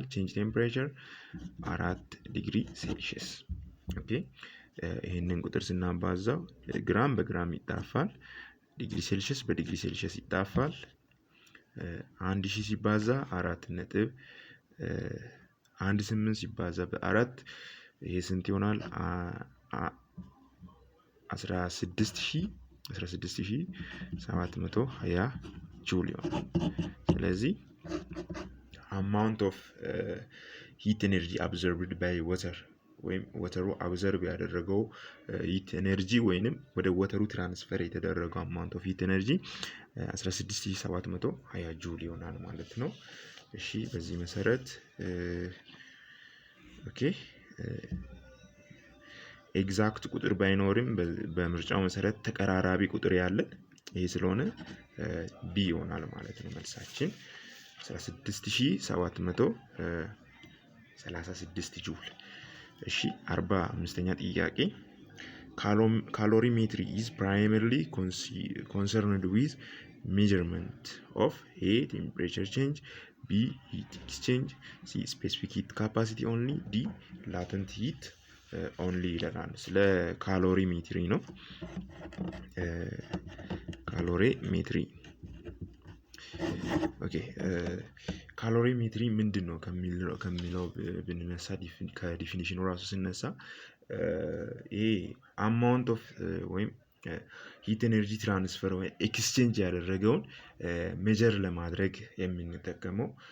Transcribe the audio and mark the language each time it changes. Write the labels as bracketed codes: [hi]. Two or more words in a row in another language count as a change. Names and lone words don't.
[en] change temperature [am] 4 [en] degree Celsius። [am] ኦኬ ይሄንን ቁጥር ስናባዛው ግራም በግራም ይጣፋል፣ [en] degree Celsius [am] በዲግሪ ሴልሺየስ ይጣፋል። 1000 ሲባዛ 4.18 ሲባዛ በ4 ይሄ ስንት ይሆናል? 16000 16720 ጁል ይሆናል። ስለዚህ [en] amount of heat energy absorbed by water [am] ወይም ወተሩ አብዘርብ ያደረገው [en] heat energy [am] ወይንም ወደ ወተሩ ትራንስፈር የተደረገው [en] amount of heat energy [am] 16720 ጁል ይሆናል ማለት ነው። እሺ በዚህ መሰረት ኦኬ ኤግዛክት ቁጥር ባይኖርም በምርጫው መሰረት ተቀራራቢ ቁጥር ያለን ይሄ ስለሆነ ቢ ይሆናል ማለት ነው መልሳችን [en] 16736 ጁል። [am] እሺ 45ኛ ጥያቄ [en] calorimetry is primarily concerned with measurement of A temperature change, B heat exchange, C specific heat capacity only, D latent heat only [am] ይለናል። ስለ ካሎሪሜትሪ ነው። ካሎሪሜትሪ ኦኬ ካሎሪሜትሪ ምንድነው ከሚለው ብንነሳ ከዲፊኒሽኑ ራሱ ስነሳ ይሄ [en] amount of [am] ወይም [en] heat energy transfer [am] ወይ ኤክስቼንጅ ያደረገውን ሜጀር ለማድረግ የምንጠቀመው